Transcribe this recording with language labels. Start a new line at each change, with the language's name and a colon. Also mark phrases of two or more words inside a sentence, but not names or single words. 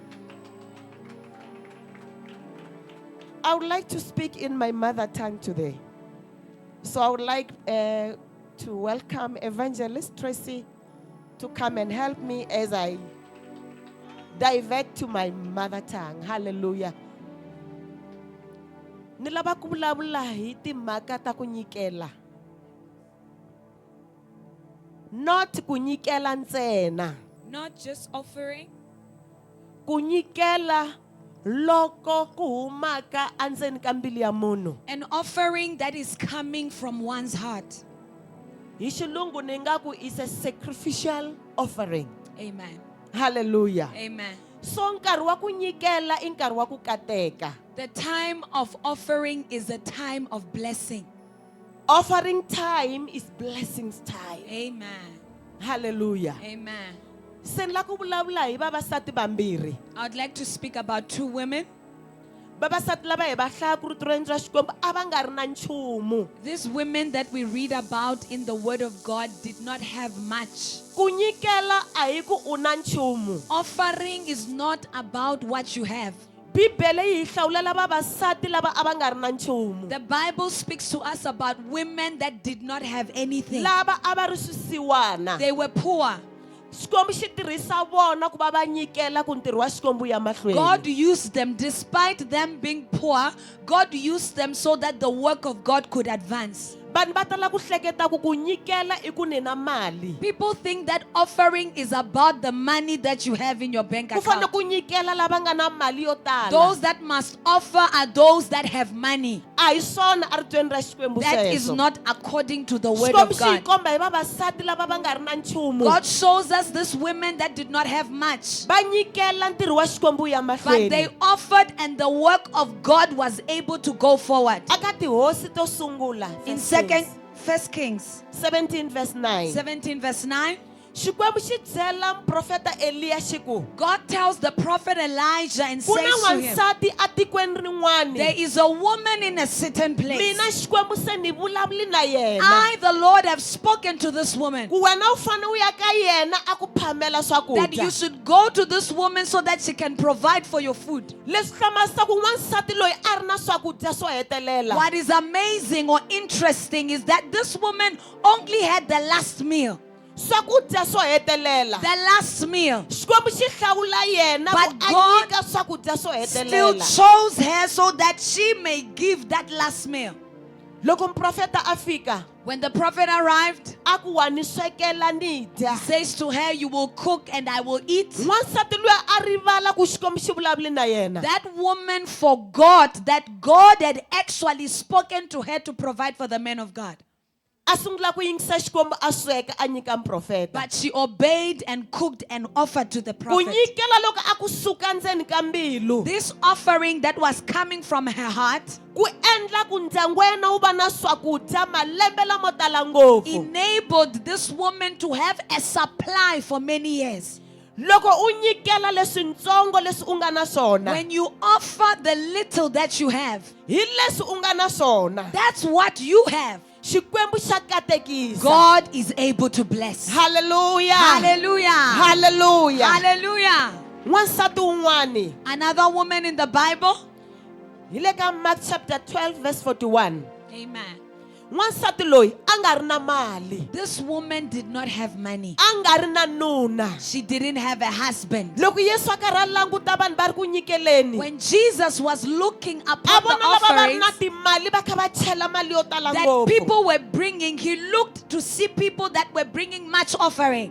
English: I would like to speak in my mother tongue today. So I would like to welcome Evangelist Tracy to come and help me as I divert to my mother tongue. Hallelujah.
Tsonga: Nilava ku vulavula hi timhaka ta ku nyikela. Not ku nyikela ntsena.
English: Not just offering.
Tsonga: Ku nyikela loko ku humaka andzeni ka mbilu ya munhu.
English: An offering that is coming from one's heart.
Tsonga: Hi xilungu ni nga ku
English: is a sacrificial offering. Amen. Hallelujah. Amen.
Tsonga: So nkarhi wa ku nyikela I nkarhi wa ku kateka.
English: The time of offering is a time of blessing. Offering time is blessings time. Amen. Hallelujah. Amen.
Tsonga: Se ni la ku vulavula hi vavasati vambirhi.
English: I would like to speak about two women.
Tsonga: Vavasati lava hi va hlaya ku rito ra Xikwembu a va nga ri na nchumu.
English: These women that we read about in the Word of God did not have much.
Tsonga: Ku nyikela a hi ku u na nchumu.
English: Offering is not about what you have.
Tsonga: Bibele yi hlawulela vavasati lava a va nga ri na nchumu.
English: The Bible speaks to us about women that did not have anything.
Tsonga: Lava a va ri swisiwana.
English: They were poor.
Tsonga: Xikwembu xi tirhisa vona ku va va nyikela ku ntirho wa Xikwembu ya mahlweni.
English: God used them despite them being poor. God used them so that the work of God could advance.
Tsonga: Vanhu va tala ku hleketa ku ku nyikela I ku ni na mali.
English: People think that offering is about the money that you have in your bank
Tsonga: Ku fanele
English: account.
Tsonga: ku nyikela lava nga na mali yo tala.
English: Those that must offer are those that have money.
Tsonga: A hi swona a ri tweni ra Xikwembu
English: That is
Tsonga: sweswo.
English: not according to the word
Tsonga: Xikwembu
English: of
Tsonga: xi hi
English: God.
Tsonga: komba hi vavasati lava va nga ri na nchumu.
English: God shows us these women that did not have much,
Tsonga: Va nyikela ntirho wa Xikwembu ya
English: but they
Tsonga: mahlweni.
English: offered and the work of God was able to go forward.
Tsonga: Aka tihosi to sungula.
English: In First Kings 17 verse 9. 17 verse 9,
Tsonga: Xikwembu xi byela profeta Eliya xi ku
English: God tells the prophet Elijah and
Tsonga: ku na
English: says to him,
Tsonga: wansati a tikweni
English: there
Tsonga: rin'wani.
English: is a woman in a certain place.
Tsonga: Mina Xikwembu se ni vulavuli na yena.
English: I, the Lord, have spoken to this woman
Tsonga: Ku wena u fane u ya ka yena a ku phamela
English: that you
Tsonga: swakudya.
English: should go to this woman so that she can provide for your food.
Tsonga: Leswi hlamusaka ku n'wansati loyi a ri na swakudya swo hetelela.
English: What is amazing or interesting is that this woman only had the last meal.
Tsonga: Swakudya swo hetelela.
English: The last meal.
Tsonga: Xikwembu xi hlawula yena
English: But
Tsonga: ku a
English: God
Tsonga: nyika swakudya swo
English: Still
Tsonga: hetelela.
English: chose her so that she may give that last meal.
Tsonga: Loko muprofeta a fika
English: When the prophet arrived,
Tsonga: a ku wa ni swekela ni
English: he
Tsonga: dya.
English: says to her, you will cook and I will eat.
Tsonga: N'wansati luya a rivala ku Xikwembu xi vulavuli na yena.
English: That woman forgot that God had actually spoken to her to provide for the man of God.
Tsonga: A sungula ku yingisa Xikwembu a sweka a nyika muprofeta.
English: But she obeyed and cooked and offered to the
Tsonga: Ku
English: prophet.
Tsonga: nyikela loko a ku suka ndzeni ka mbilu.
English: This offering that was coming from her heart
Tsonga: Ku endla ku ndyangu wa yena wu va na swakudya malembe lamo tala ngopfu.
English: enabled this woman to have a supply for many years.
Tsonga: Loko u nyikela leswintsongo leswi u nga na swona.
English: When you offer the little that you have,
Tsonga: Hi leswi u nga na swona.
English: that's what you have.
Tsonga: Xikwembu xa katekisa.
English: God is able to bless. Hallelujah. Hallelujah. Hallelujah. Hallelujah.
Tsonga: N'wansati wun'wani
English: Another woman in the Bible.
Tsonga: hi le ka Mark
English: chapter 12 verse 41. Amen.
Tsonga: N'wansati loyi a nga ri na mali,
English: This woman did not have money.
Tsonga: a nga ri na nuna.
English: She didn't have a husband.
Tsonga: Loko Yesu a karhi a languta vanhu va ri ku nyikeleni,
English: When Jesus was looking
Tsonga: a
English: upon the
Tsonga: vona lava va ri
English: offerings
Tsonga: na timali va kha va chela mali yo tala
English: that
Tsonga: ngopfu.
English: people were bringing, he looked to see people that were bringing much offering.